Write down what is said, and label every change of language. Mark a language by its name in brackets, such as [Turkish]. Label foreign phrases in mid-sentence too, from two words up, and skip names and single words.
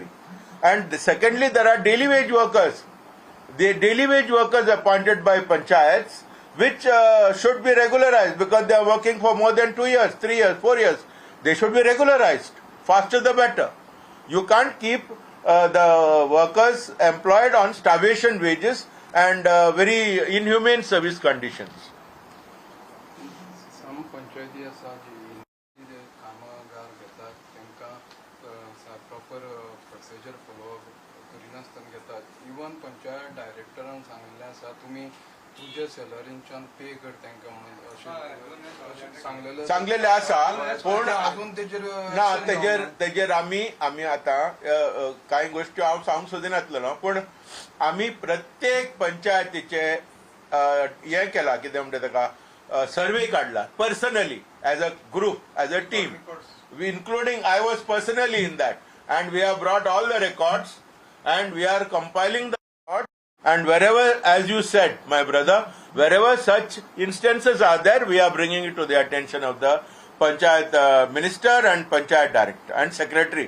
[English] And secondly, there are daily wage workers. The daily wage workers appointed by panchayats, which should be regularized because they are working for more than 2 years, 3 years, 4 years. They should be regularized. Faster the better. You can't keep the workers employed on starvation wages and very inhumane service conditions. Some panchayati [Konkani] आसा जी कामगार घेतात तांकां [English] proper procedure follow [Konkani] करिनासतना घेतात. इवन पंचायत डायरेक्टरान सांगिल्लें आसा तुमी तुजे सॅलरीच्यान पे कर तांकां म्हणून अशें सांगलेले आसा पूण अजून ना तेजेर आमी आतां कांय गोश्टी हांव सांगूंक सोदिनासलो पूण आमी प्रत्येक पंचायतीचे हें केलां कितें म्हणटा ताका सर्वे काडला [English] personally as a group as a team including I was personally in that, and we have brought all the records and we are compiling the records, and wherever, as you said my brother, wherever such instances are there, we are bringing it to the attention of the Panchayat Minister and Panchayat Director and Secretary.